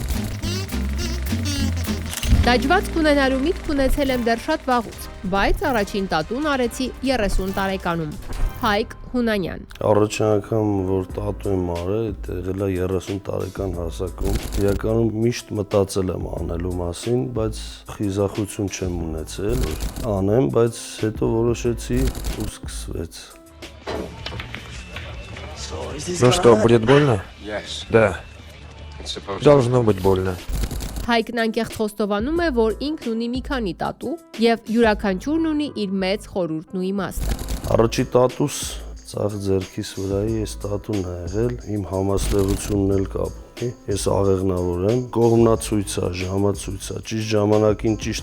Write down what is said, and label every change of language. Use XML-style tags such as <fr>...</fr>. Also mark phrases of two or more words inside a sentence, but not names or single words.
<hy>Դաջվածք ունենալու միտք ունեցել եմ դեռ շատ վաղուց, բայց առաջին տատուն արեցի 30 տարեկանում։ Հայկ Հունանյան։ Առաջին անգամ որ տատու եմ արել, եղել է 30 տարեկան հասակում։ Իրականում միշտ մտածել եմ անելու մասին, բայց խիզախություն չեմ ունեցել, որ անեմ, բայց հետո որոշեցի ու սկսվեց։</hy> <ru>Ну что, будет больно?</ru> <en>Yes.</en> <ru>Да.</ru> <en>It's supposed</en> <ru>Должно быть больно.</ru> <hy>Հայկն անկեղծ խոստովանում է, որ ինքն ունի մի քանի տատու եւ յուրաքանչյուրն ունի իր մեծ խորհուրդն ու իմաստը։ Առաջի տատուս ցախ ձեռքիս վրայի էս տատուն ա եղել, իմ համասլեղությունն էլ կապ ունի։ Ես աղեղնավոր եմ, կողմնացույց ա, ժամացույց ա, ճիշտ ժամանակին ճիշտ</hy>